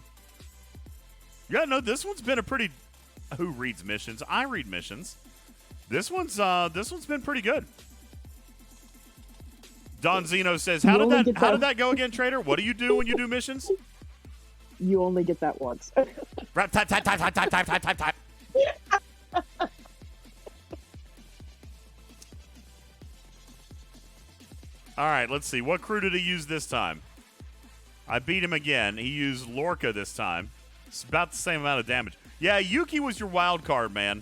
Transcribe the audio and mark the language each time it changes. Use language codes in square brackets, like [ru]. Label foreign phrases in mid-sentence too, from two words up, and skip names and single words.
[en] Yeah, no, this one's been a pretty. Who reads missions? I read missions. This one's been pretty good. Don Zeno says, "How did that go again, Trader? What do you do when you do missions?" You only get that once. Rap, tap, tap, tap, tap, tap, tap, tap, tap, tap. All right, let's see. What crew did he use this time? I beat him again. He used Lorca this time. It's about the same amount of damage. Yeah, Yuki was your wild card, man.